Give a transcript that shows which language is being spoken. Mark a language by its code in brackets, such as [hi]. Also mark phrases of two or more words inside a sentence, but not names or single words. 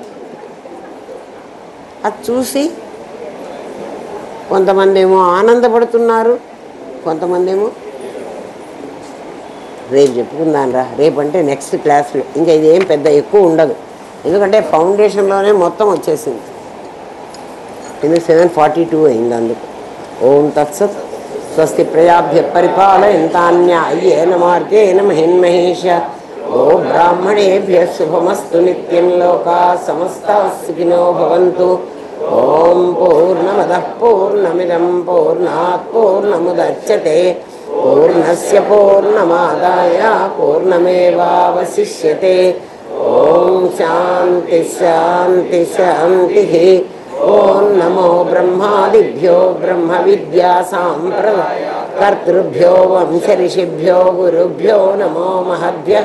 [te] అది చూసి కొంతమంది ఏమో ఆనందపడుతున్నారు, కొంతమంది ఏమో రేపు చెప్పుకుందాం రా, రేపు అంటే [en] next class. [te] ఇంకా ఇదేం పెద్ద ఎక్కువ ఉండదు, ఎందుకంటే ఫౌండేషన్లోనే మొత్తం వచ్చేసింది. ఎందుకు 7:42 అయింది అందుకు. [sa] ఓం తత్సత్. స్వస్తి ప్రజాభ్య పరిపాలయంతాన్యాయేన మార్గేణ మహిన్మహేష. ఓ బ్రాహ్మణేభ్య శుభమస్తు నిత్యం. లోకా సమస్తాః సుఖినో భవంతు. ఓం పూర్ణమదః పూర్ణమిదం పూర్ణాత్ పూర్ణముదచ్యతే పూర్ణస్య పూర్ణమాదాయ పూర్ణమేవావశిష్యతే. ఓం శాంతి శాంతి శాంతి. ఓం నమో బ్రహ్మాదిభ్యో బ్రహ్మ విద్యా సాంప్రదాయ కర్తృభ్యో వంశ-ఋషిభ్యో గురుభ్యో నమో మహద్భ్యః.